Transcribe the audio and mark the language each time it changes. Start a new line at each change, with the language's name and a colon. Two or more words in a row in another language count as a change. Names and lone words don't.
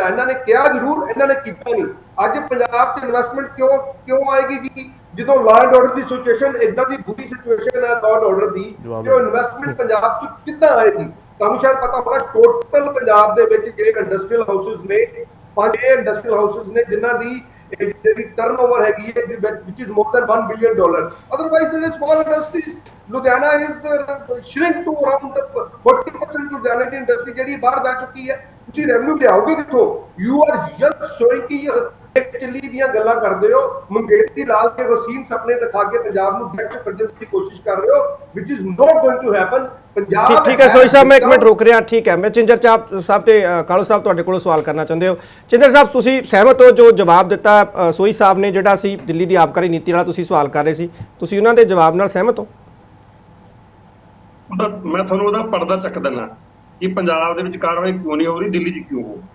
Punjabi: ਇਹਨਾਂ ਨੇ ਕਿਹਾ ਜ਼ਰੂਰ, ਇਹਨਾਂ ਨੇ ਕੀਤਾ ਨਹੀਂ। ਅੱਜ ਪੰਜਾਬ 'ਚ ਇਨਵੈਸਟਮੈਂਟ ਕਿਉਂ ਆਏਗੀ ਜੀ? ਜਦੋਂ
English: law and order
Punjabi: ਦੀ ਸਿਚੁਏਸ਼ਨ ਇਦਾਂ ਦੀ ਬੁਰੀ ਸਿਚੁਏਸ਼ਨ ਹੈ
English: law and order
Punjabi: ਦੀ, ਕਿ ਉਹ ਇਨਵੈਸਟਮੈਂਟ ਪੰਜਾਬ 'ਚ ਕਿੱਦਾਂ ਆਏਗੀ? ਤੁਹਾਨੂੰ ਸ਼ਾਇਦ ਪਤਾ ਹੋਣਾ, ਟੋਟਲ ਪੰਜਾਬ ਦੇ ਵਿੱਚ ਜਿਹੜੇ
English: industrial houses
Punjabi: ਨੇ, 5
English: industrial houses
Punjabi: ਨੇ ਜਿਨ੍ਹਾਂ ਦੀ ਜਿਹੜੀ ਟਰਨਓਵਰ ਹੈਗੀ ਹੈ
English: which is more than $1 billion. Otherwise there is small industries. Ludhiana is shrink to around 40%
Punjabi: ਲੁਧਿਆਣੇ ਦੀ ਇੰਡਸਟਰੀ ਜਿਹੜੀ ਬਾਹਰ ਜਾ ਚੁੱਕੀ ਹੈ। ਤੁਸੀਂ ਰੈਵਨਿਊ ਲਿਆਓਗੇ ਕਿੱਥੋਂ?
English: you are just showing
Punjabi: ਕਿ ਚੱਲੀ ਦੀਆਂ ਗੱਲਾਂ ਕਰਦੇ ਹੋ, ਮੰਗੇਤੀ ਲਾਲ ਕੇ ਵਸੀਮ ਸੁਪਨੇ ਦਿਖਾ ਕੇ ਪੰਜਾਬ ਨੂੰ ਡੈਟ ਕੱਢਣ ਦੀ ਕੋਸ਼ਿਸ਼ ਕਰ ਰਹੇ ਹੋ,
English: which is not going to happen.
Punjabi: ਪੰਜਾਬ ਠੀਕ ਹੈ ਸੋਈ ਸਾਹਿਬ, ਮੈਂ ਇੱਕ ਮਿੰਟ ਰੁਕ ਰਿਹਾ। ਠੀਕ ਹੈ, ਮੈਂ ਚਿੰਦਰ ਸਾਹਿਬ ਤੇ ਕਾਲੂ ਸਾਹਿਬ ਤੁਹਾਡੇ ਕੋਲੋਂ ਸਵਾਲ ਕਰਨਾ ਚਾਹੁੰਦੇ ਹੋ। ਚਿੰਦਰ ਸਾਹਿਬ, ਤੁਸੀਂ ਸਹਿਮਤ ਹੋ ਜੋ ਜਵਾਬ ਦਿੱਤਾ ਸੋਈ ਸਾਹਿਬ ਨੇ, ਜਿਹੜਾ ਸੀ ਦਿੱਲੀ ਦੀ ਆਬਕਾਰੀ ਨੀਤੀ ਵਾਲਾ ਤੁਸੀਂ ਸਵਾਲ ਕਰ ਰਹੇ ਸੀ, ਤੁਸੀਂ ਉਹਨਾਂ ਦੇ ਜਵਾਬ ਨਾਲ ਸਹਿਮਤ ਹੋ? ਮੈਂ ਤੁਹਾਨੂੰ ਉਹਦਾ ਪਰਦਾ ਚੱਕ ਦਿੰਦਾ ਕਿ ਪੰਜਾਬ ਦੇ ਵਿੱਚ ਕਾਰਵਾਈ ਕਿਉਂ ਨਹੀਂ ਹੋ ਰਹੀ, ਦਿੱਲੀ 'ਚ ਕਿਉਂ ਹੋ।